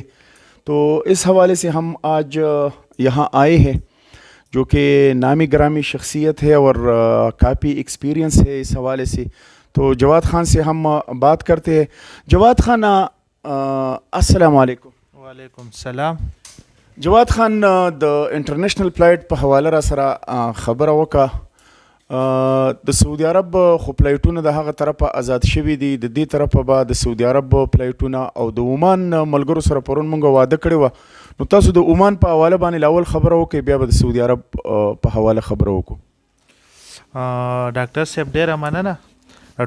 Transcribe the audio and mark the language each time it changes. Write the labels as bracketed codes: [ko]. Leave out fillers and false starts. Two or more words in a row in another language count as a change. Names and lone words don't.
[ur] تو اس حوالے سے ہم آج یہاں آئے ہیں، جو کہ نامی گرامی شخصیت ہے اور کافی ایکسپیرینس ہے اس حوالے سے. تو جواد خان سے ہم بات کرتے ہیں۔ جواد خان، السلام علیکم. وعلیکم السلام. [ps] جواد خان، د [en] international flight [ps] په حواله را سره خبره وکه. د سعودي عرب خو فلایټونه د هغه طرفه آزاد شوي دي، د دې طرفه به د سعودي عرب فلایټونه او د عمان ملګرو سره پرون مونږ واده کړی و. نو تاسو د عمان په حواله باندې لاول خبره وکړئ، بیا به د سعودي عرب په حواله خبره وکړو. ډاکټر صاحب ډیره مننه.